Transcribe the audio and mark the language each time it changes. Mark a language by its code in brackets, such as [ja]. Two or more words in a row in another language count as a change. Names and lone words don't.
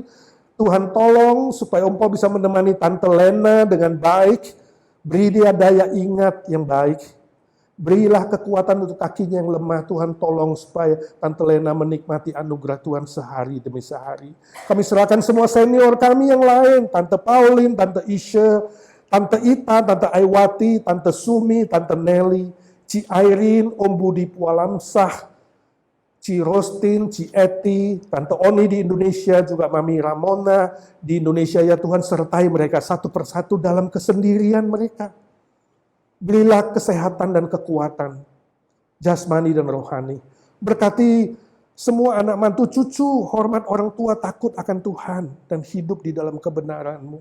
[id] Tuhan tolong supaya Om Paul bisa menemani Tante Lena dengan baik. Beri dia daya ingat yang baik. Berilah kekuatan untuk kakinya yang lemah. Tuhan tolong supaya Tante Lena menikmati anugerah Tuhan sehari demi sehari. Kami serahkan semua senior kami yang lain. Tante Pauline, Tante Isha, Tante Ita, Tante Aiwati, Tante Sumi, Tante Nelly, Ci Airin, Om Budi Pualamsah, Ci Rostin, Ci Eti, Tante Oni di Indonesia, juga Mami Ramona di Indonesia. Ya Tuhan, sertai mereka satu persatu dalam kesendirian mereka. Berilah kesehatan dan kekuatan, jasmani dan rohani. Berkati semua anak mantu cucu, hormat orang tua, takut akan Tuhan, dan hidup di dalam kebenaran-Mu.